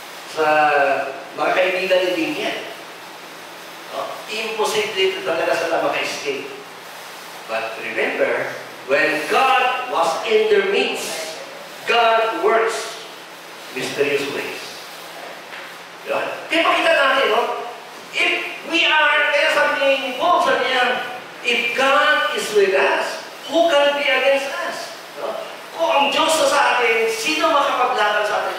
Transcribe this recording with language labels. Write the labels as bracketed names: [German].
[Filipino] Sa mga kaibigan ni Dingyan. No? Imposible talaga sila maka-escape. [English] But remember, when God was in their midst, God works mysterious ways. [Filipino] Diba? Kaya makita natin, no? [English] If we are, [Filipino] kaya sabi ni Paul, sabi niya, [English] if God is with us, who can be against us? No? [Filipino] Kung ang Diyos sa atin, sino makapaglaban sa atin?